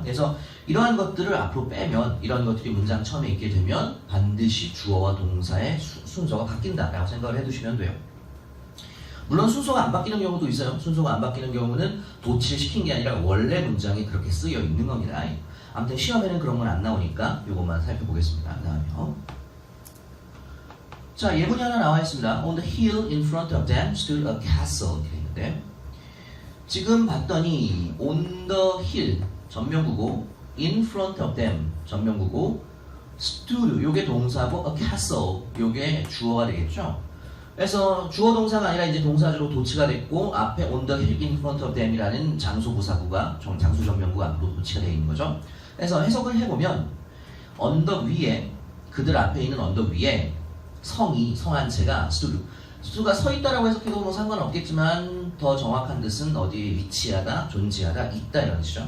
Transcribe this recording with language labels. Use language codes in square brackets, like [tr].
[ko] 그래서 이러한 것들을 앞으로 빼면 이런 것들이 문장 처음에 있게 되면 반드시 주어와 동사의 순서가 바뀐다라고 생각을 해두시면 돼요. 물론 순서가 안 바뀌는 경우도 있어요. 순서가 안 바뀌는 경우는 도치를 시킨 게 아니라 원래 문장이 그렇게 쓰여 있는 겁니다. 아무튼 시험에는 그런 건 안 나오니까 이것만 살펴보겠습니다. 다음에요. 자, 예문이 하나 나와 있습니다. [en] On the hill in front of them stood a castle [ko] 이렇게 있는데 지금 봤더니 [en] on the hill 전명구고 in front of them 전명구고 stood [ko] 요게 동사고 [en] a castle [ko] 요게 주어가 되겠죠. 그래서 주어 동사가 아니라 이제 동사주로 도치가 됐고 앞에 [en] on the hill in front of them [ko] 이라는 장소 부사구가 장소 전명구가 앞으로 도치가 되어 있는 거죠. 그래서 해석을 해보면 언덕 위에 그들 앞에 있는 언덕 위에 성 한 채가 stood가 서 있다라고 해석해도 뭐 상관없겠지만 더 정확한 뜻은 어디에 위치하다, 존재하다, 있다 이런 뜻이죠.